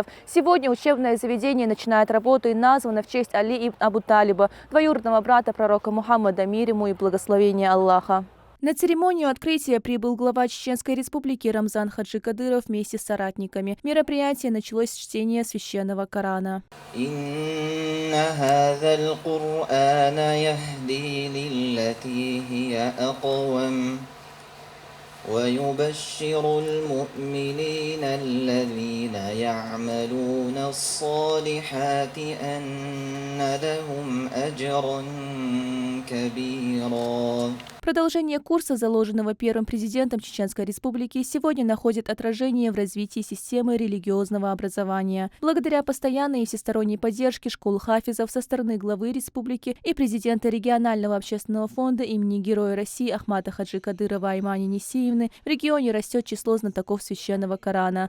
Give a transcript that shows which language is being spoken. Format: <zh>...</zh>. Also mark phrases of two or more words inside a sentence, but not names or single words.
<ru>Сегодня учебное заведение начинает работу и названо в честь Али ибн Абу Талиба, двоюродного брата пророка Мухаммада, мир ему и благословение Аллаха. На церемонию открытия прибыл глава Чеченской республики Рамзан Хаджи Кадыров вместе с соратниками. Мероприятие началось с чтения священного Корана.</ru> <ar>ويبشر المؤمنين الذين يعملون الصالحات أن لهم أجرا كبيرا.</ar> <ru>Продолжение курса, заложенного первым президентом Чеченской республики, сегодня находит отражение в развитии системы религиозного образования. Благодаря постоянной и всесторонней поддержке школ хафизов со стороны главы республики и президента регионального общественного фонда имени Героя России Ахмата Хаджи Кадырова Аймани Несиевны в регионе растет число знатоков священного Корана.</ru>